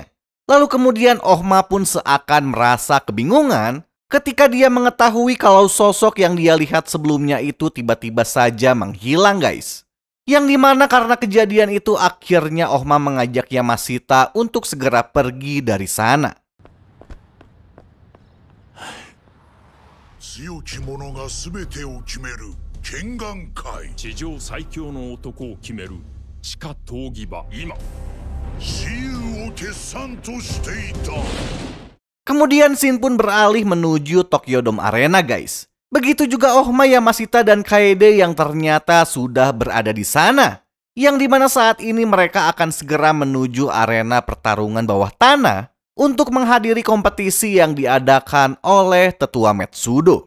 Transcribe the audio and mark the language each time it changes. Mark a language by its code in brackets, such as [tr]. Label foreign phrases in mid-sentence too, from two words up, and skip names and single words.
[id] Lalu kemudian Ohma pun seakan merasa kebingungan ketika dia mengetahui kalau sosok yang dia lihat sebelumnya itu tiba-tiba saja menghilang, guys. Yang dimana karena kejadian itu akhirnya Ohma mengajak Yamashita untuk segera pergi dari sana. [ja] 強き者が全てを決める剣眼界。地上最強の男を決める地下闘技場。今雌雄を決算としていた。 [id] Kemudian scene pun beralih menuju Tokyo Dome Arena, guys. Begitu juga Ohma, Yamashita, dan Kaede yang ternyata sudah berada di sana. Yang dimana saat ini mereka akan segera menuju arena pertarungan bawah tanah untuk menghadiri kompetisi yang diadakan oleh tetua Metsudo.